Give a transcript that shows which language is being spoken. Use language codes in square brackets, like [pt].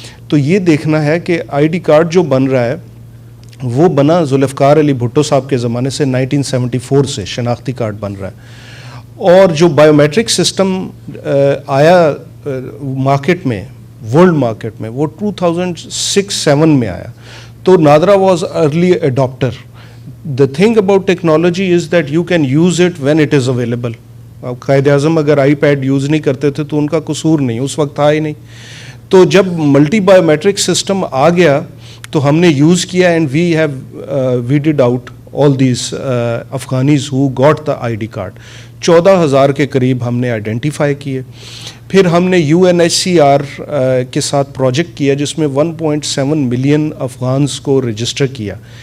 [ur] تو یہ دیکھنا ہے کہ ID کارڈ جو بن رہا ہے وہ بنا ذوالفقار علی بھٹو صاحب کے زمانے سے 1974 سے شناختی کارڈ بن رہا ہے اور جو بایومیٹرک سسٹم آیا مارکیٹ میں, ورلڈ مارکیٹ میں, وہ 2006-07 میں آیا. [en] تو NADRA was early adopter. The thing about technology is that you can use it when it is available. [ur] اب قائد اعظم اگر آئی پیڈ یوز نہیں کرتے تھے تو ان کا قصور نہیں, اس وقت تھا ہی نہیں. تو جب ملٹی بایو میٹرک سسٹم آ گیا تو ہم نے یوز کیا, [en] And we have ویڈڈ out all these افغانیز who got the I D card. [ur] 14,000 کے قریب ہم نے آئیڈینٹیفائی کیے. پھر ہم نے UNHCR کے ساتھ پروجیکٹ کیا جس میں 1.7 ملین افغانز کو رجسٹر کیا.